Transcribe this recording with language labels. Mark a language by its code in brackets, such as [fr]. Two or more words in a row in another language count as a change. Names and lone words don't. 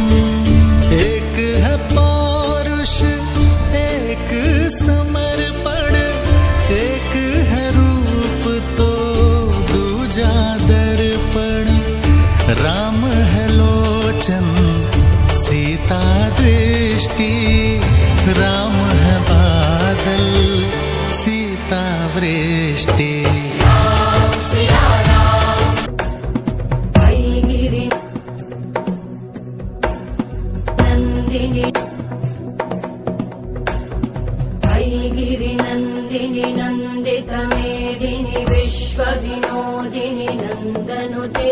[hi] एक है पौरुष एक समर्पण, एक है रूप तो दूजा दर्पण। राम है लोचन सीता दृष्टि, राम है बादल सीता वृष्टि। [sa] राम सिया राम गिरि नंदिनी, गिरि नंदिनी नंदित मेदिनी, विश्व विनोदिनी नंदनुते।